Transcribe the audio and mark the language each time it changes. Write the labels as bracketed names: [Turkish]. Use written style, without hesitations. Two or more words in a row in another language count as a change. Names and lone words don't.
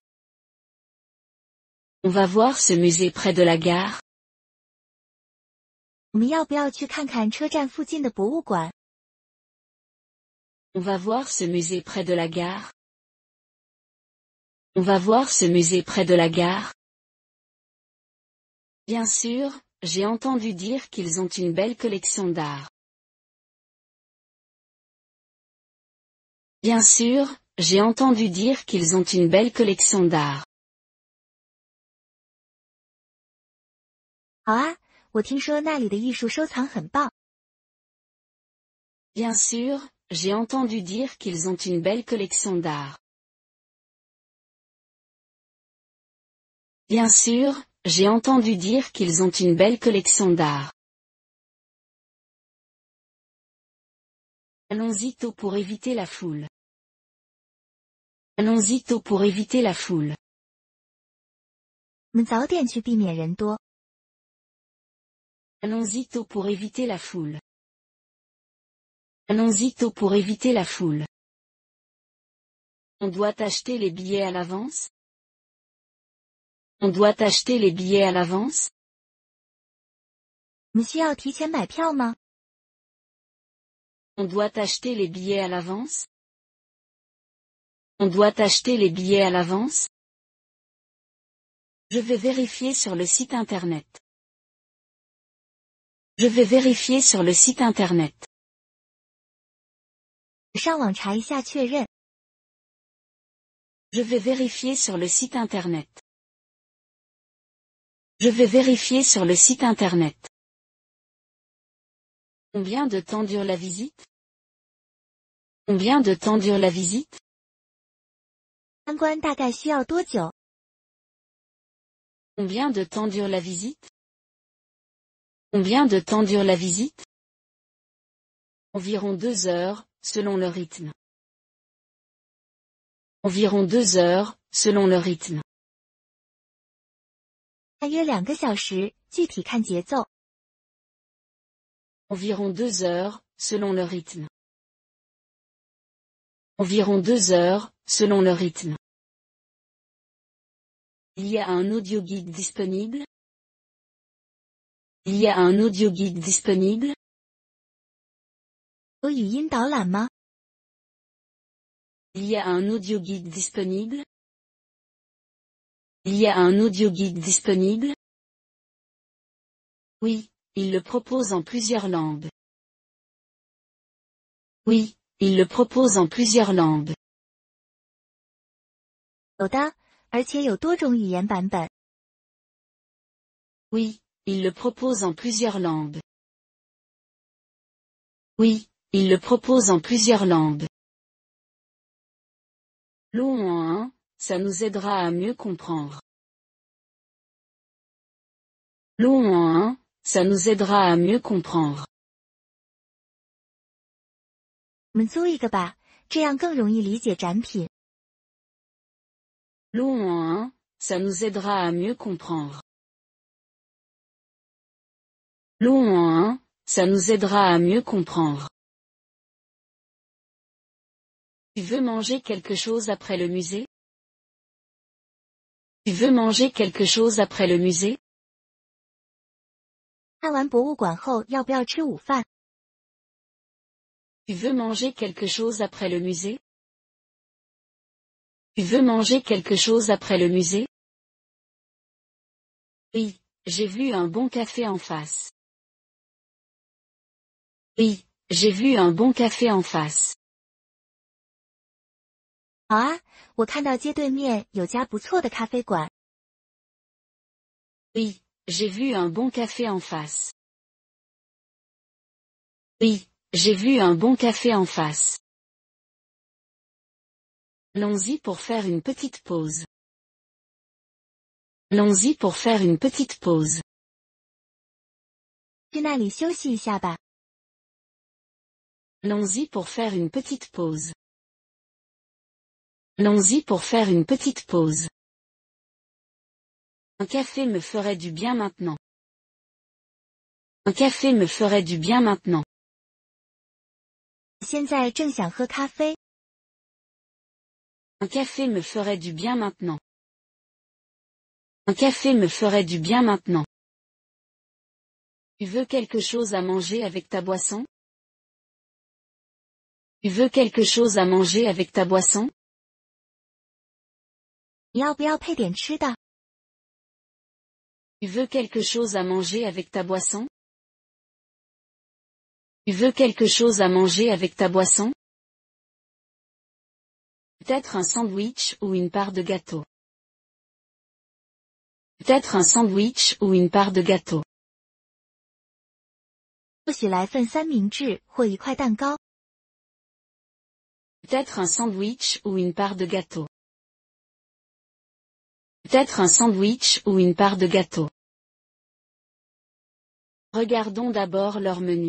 [French] On va voir ce musée près de la gare. [Chinese] 我们要不要去看看车站附近的博物馆？ [French] On va voir ce musée près de la gare. On va voir ce musée près de la gare. Bien sûr, j'ai entendu dire qu'ils ont une belle collection d'art. Bien sûr, j'ai entendu dire qu'ils ont une belle collection d'art. [Chinese] 好啊，我听说那里的艺术收藏很棒。 [French] Bien sûr, j'ai entendu dire qu'ils ont une belle collection d'art. Bien sûr, j'ai entendu dire qu'ils ont une belle collection d'art. Allons-y tôt pour éviter la foule. Allons-y tôt pour éviter la foule. [Chinese] 我们早点去避免人多。 [French] Allons-y tôt pour éviter la foule. Allons-y tôt pour éviter la foule. On doit acheter les billets à l'avance? On doit acheter les billets à l'avance? [Chinese] 我们需要提前买票吗？ [French] On doit acheter les billets à l'avance? On doit acheter les billets à l'avance? Je vais vérifier sur le site internet. Je vais vérifier sur le site internet. [Chinese] 上网查一下确认。 [French] Je vais vérifier sur le site internet. Je vais vérifier sur le site internet. Combien de temps dure la visite? Combien de temps dure la visite? [Chinese] 参观大概需要多久？ [French] Combien de temps dure la visite? Combien de temps dure la visite? Environ 2 heures, selon le rythme. Environ 2 heures, selon le rythme. [Chinese] 大约2个小时，具体看节奏。 [French] Environ 2 heures, selon le rythme. Environ 2 heures, selon le rythme. Il y a un audioguide disponible? Il y a un audioguide disponible? [Chinese] 有语音导览吗？ [French] Il y a un audioguide disponible? Il y a un audioguide disponible? Oui, il le propose en plusieurs langues. Oui, il le propose en plusieurs langues. [Chinese] 有的，而且有多种语言版本。 [French] Oui, il le propose en plusieurs langues. Oui, il le propose en plusieurs langues. L'eau en 1, ça nous aidera à mieux comprendre. L'eau en 1, ça nous aidera à mieux comprendre. [Chinese] 我们租一个吧，这样更容易理解展品。 [French] L'eau en 1, ça nous aidera à mieux comprendre. L'eau en 1, ça nous aidera à mieux comprendre. Tu veux manger quelque chose après le musée? Tu veux manger quelque chose après le musée? [Chinese] 看完博物馆后要不要吃午饭？ [French] Tu veux manger quelque chose après le musée? Tu veux manger quelque chose après le musée? Oui, j'ai vu un bon café en face. Oui, j'ai vu un bon café en face. [Chinese] 好啊，我看到街对面有家不错的咖啡馆。 [French] Oui, j'ai vu un bon café en face. Oui, j'ai vu un bon café en face. Allons-y pour faire une petite pause. Allons-y pour faire une petite pause. [Chinese] 去那里休息一下吧。 [French] Allons-y pour faire une petite pause. Allons-y pour faire une petite pause. Un café me ferait du bien maintenant. Un café me ferait du bien maintenant. [Chinese] 现在正想喝咖啡。 [French] Un café me ferait du bien maintenant. Un café me ferait du bien maintenant. Tu veux quelque chose à manger avec ta boisson? Tu veux quelque chose à manger avec ta boisson? [Chinese] 你要不要配点吃的？ [French] Tu veux quelque chose à manger avec ta boisson? Tu veux quelque chose à manger avec ta boisson? Peut-être un sandwich ou une part de gâteau. Peut-être un sandwich ou une part de gâteau. [Chinese] 或许来份三明治或一块蛋糕。 [French] Peut-être un sandwich ou une part de gâteau. Peut-être un sandwich ou une part de gâteau. Regardons d'abord leur menu.